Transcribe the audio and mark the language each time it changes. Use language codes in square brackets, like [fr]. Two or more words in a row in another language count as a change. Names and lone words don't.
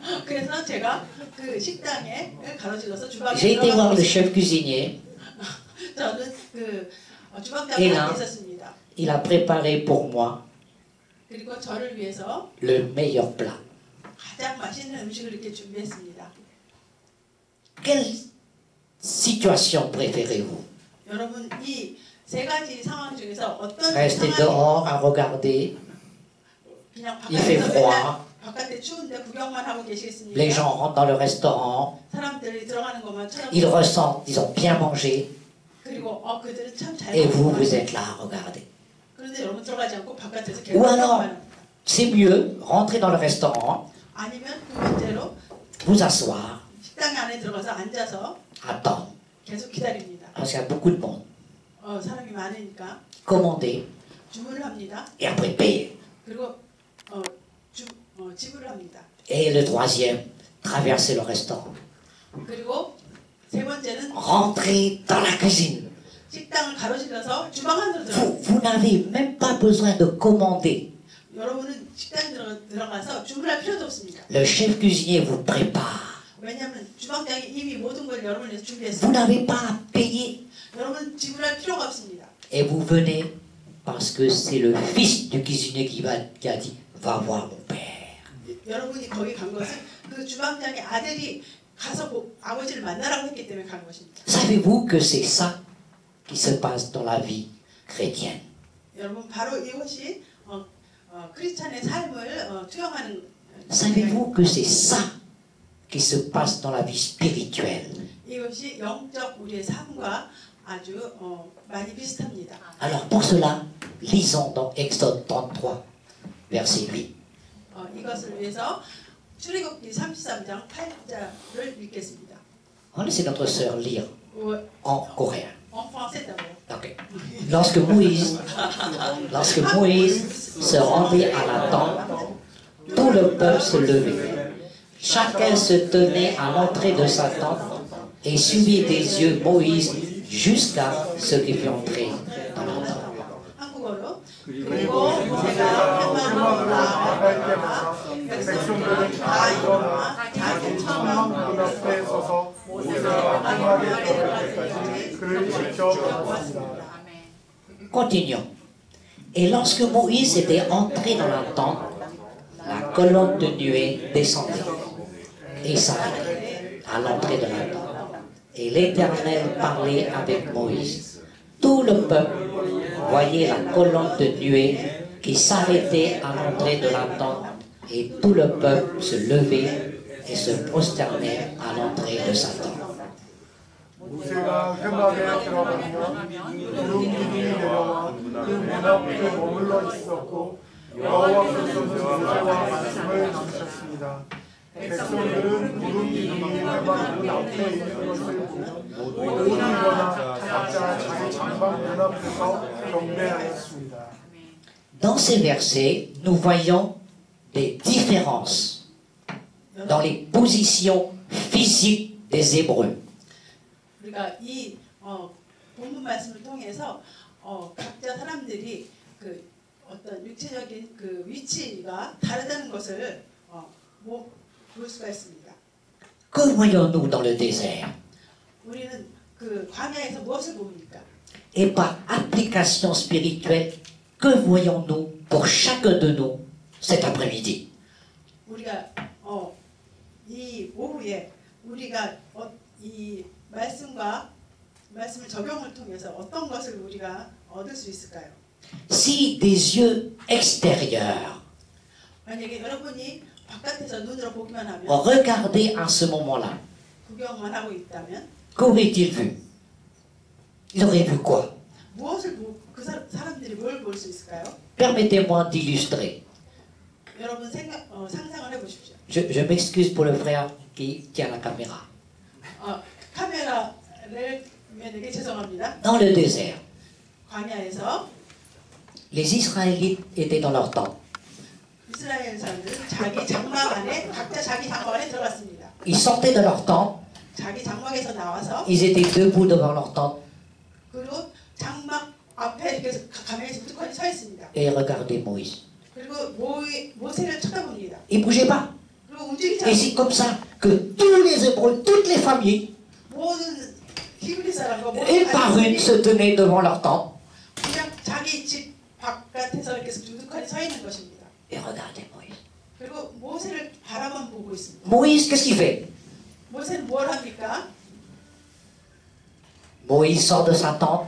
[ko] 그래서 제가 그 식당에 가로질러서 주방에 [fr] J'ai été voir le [ko] 들어가고 [fr] chef cuisinier. [ko] 저는 그 [fr] Et [ko] 주방장에 [fr] là, [ko] 있었습니다. [fr] il a préparé pour moi [ko] 그리고 저를 위해서 [fr] le meilleur plat. [ko] 가장 맛있는 음식을 이렇게 준비했습니다. [fr] Quelle situation préférez-vous? [ko] 여러분 이 세 가지 상황 중에서 어떤 [fr] Rester [ko] 상황이 [fr] dehors à regarder, [ko] 그냥 [fr] il fait [ko] 바깥에서 [fr] froid, [ko] 맨날 바깥에 추운데 구경만 하고 계시겠습니까? [fr] les gens rentrent dans le restaurant, [ko] 사람들이 들어가는 것만 [fr] ils [ko] 쳐다보고 [fr] ressentent, ils ont bien mangé, [ko] 그리고 그들은 참 잘 [fr] et vous, [ko] 먹는 [fr] vous êtes là à regarder. [ko] 그런데 여러분 들어가지 않고 바깥에서 [fr] Ou [ko] 계속 [fr] alors, [ko] 구경만 합니다. [fr] c'est mieux, rentrer dans le restaurant, [ko] 아니면 두 번째로 [fr] vous asseoir, [ko] 식당 안에 들어가서 앉아서 [fr] attendre, [ko] 계속 기다립니다. [fr] parce qu'il y a beaucoup de monde, [ko] 사람이 많으니까 [fr] commander, [ko] 주문을 합니다. [fr] et après payer. [ko] 그리고 지불을 합니다. [fr] Et le troisième, traverser le restaurant, [ko] 그리고 세 번째는 [fr] rentrer dans la cuisine. [ko] 식당을 가로질러서 주방 안으로 들어갑니다. [fr] Vous n'avez même pas besoin de commander. [ko] 여러분은 식당에 들어가서 주문할 필요도 없습니다. [fr] Le chef cuisinier vous prépare. [ko] 왜냐하면 주방장이 이미 모든 걸 여러분을 위해서 [fr] Vous [ko] 준비했습니다. [fr] n'avez pas à payer. [ko] 여러분 지불할 필요가 없습니다. [fr] Et vous venez parce que c'est le fils du cuisinier qui a dit, va voir mon père. [ko] 여러분이 거기 간 것은 그 주방장의 아들이 가서 아버지를 만나라고 했기 때문에 간 것입니다. [fr] Savez-vous que c'est ça qui se passe dans la vie chrétienne? [ko] 여러분 바로 이것이 크리스찬의 삶을 투영하는 [fr] Savez-vous que c'est ça qui se passe dans la vie spirituelle? [ko] 이것이 영적 우리의 삶과 아주 많이 비슷합니다. [fr] Alors pour cela, lisons dans Exode 33, verset 8. [ko] 이것을 위해서 출애굽기 33장 8절을 읽겠습니다. [fr] On laisse notre sœur lire en coréen. En français d'abord. Ok. Lorsque Moïse se rendit à la tente, tout le peuple se levait. Chacun se tenait à l'entrée de sa tente et suivit des yeux Moïse jusqu'à ce qu'il fût entré dans la tente. [ko] 한국어로 그리고 모세가 회막으로 나아가 백성들은 다 일어나 자기 처마 앞에 서서 모세가 회막에 들어갈 때까지 그를 지켜보았습니다. [fr] Continuons. Et lorsque Moïse était entré dans la tente, la colonne de nuée descendait et s'arrêtait à l'entrée de la tente. Et l'Éternel parlait avec Moïse. Tout le peuple voyait la colonne de nuée qui s'arrêtait à l'entrée de la tente, et tout le peuple se levait et se prosternèrent à l'entrée de Satan. [ko] 모세가 회막에 들어가며 구름 기둥이 내려와 그 문 앞에 머물러 있었고 여호와께서는 모세와 말씀을 나누셨습니다. 백성들은 구름 기둥이 회막 문 앞에 있는 것을 보고 모두 일어나 각자 자기 장막 문 앞에서 경배하였습니다. [fr] Dans ces versets, nous voyons des différences dans les positions physiques des Hébreux. [ko] 우리가 이 본문 말씀을 통해서 각자 사람들이 그 어떤 육체적인 그 위치가 다르다는 것을 볼 수가 있습니다. [fr] Que voyons-nous dans le désert? [ko] 우리는 그 광야에서 무엇을 봅니까? [fr] Et par application spirituelle, que voyons-nous pour chacun de nous cet après-midi? [ko] 우리가 이 오후에 우리가 이 말씀을 적용을 통해서 어떤 것을 우리가 얻을 수 있을까요? [fr] Si des yeux extérieurs [ko] 만약에 여러분이 바깥에서 눈으로 보기만 하면 [fr] regardaient à ce moment-là, [ko] 구경만 하고 있다면 [fr] qu'aurait-il vu? Il aurait vu quoi? [ko] 무엇을 보고 그 사람들이 뭘 볼 수 있을까요? [fr] Permettez-moi d'illustrer. [ko] 여러분 상상을 해보십시오. [fr] Je m'excuse pour le frère qui tient la caméra. [ko] 카메라를 면에게 죄송합니다. [fr] Dans le désert, [ko] 광야에서 [fr] les Israélites étaient dans leur tente. [ko] 이스라엘 사람들은 자기 장막 안에 각자 자기 장막 안에 들어갔습니다. [fr] Ils sortaient de leur tente, [ko] 자기 장막에서 나와서 [fr] ils étaient debout devant leur tente [ko] 그리고 장막 앞에 이렇게 가만히 두둑하니 서 있습니다. [fr] et ils regardaient Moïse. [ko] 그리고 모세를 쳐다봅니다. [fr] Ils ne bougeaient pas. [ko] 그리고 움직이지 [fr] Et c'est [ko] 않고 [fr] comme ça que tous les Hébreux, toutes les familles, [ko] 모든 히브리 사람과 [fr] une [ko] 모든 [fr] par une, [ko] 가족들이 [fr] se tenaient devant leur tente [ko] 그냥 자기 집 바깥에서 이렇게 두둑하니 서 있는 것입니다. [fr] et regardaient Moïse. [ko] 그리고 모세를 바라만 보고 있습니다. [fr] Moïse, qu'est-ce qu'il fait? [ko] 모세는 뭘 합니까? [fr] Moïse sort de sa tente,